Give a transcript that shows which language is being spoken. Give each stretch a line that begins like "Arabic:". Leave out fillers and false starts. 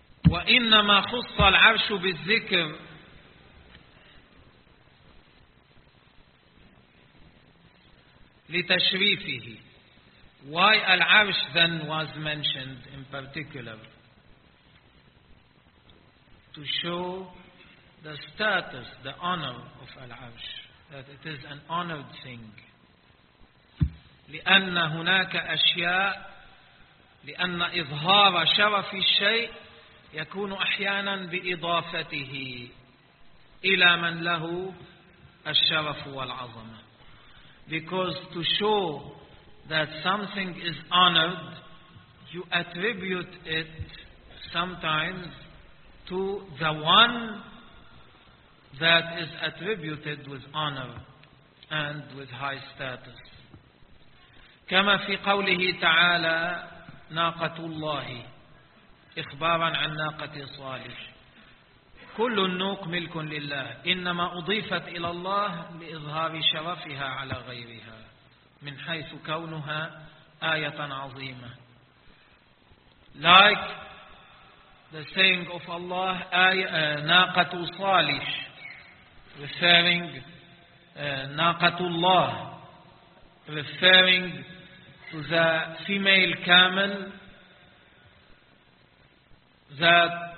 Arabic: وإنما خص العرش بالذكر لتشريفه.
English: Why العرش then was mentioned in particular? To show the status, the honor of العرش, that it is an honored thing.
Arabic: لأن هناك أشياء, لأن إظهار شرف الشيء يكون أحيانا بإضافته إلى من له الشرف والعظمة.
English: Because to show that something is honored, you attribute it sometimes to the one that is attributed with honor and with high status.
Arabic: كما في قوله تعالى ناقة الله إخبارا عن ناقة صالح. كل النوق ملك لله إنما أضيفت إلى الله لإظهار شرفها على غيرها من حيث كونها آية عظيمة.
English: Like the saying of Allah,
Arabic: ناقة صالح,
English: referring
Arabic: ناقة الله,
English: referring to the female camel that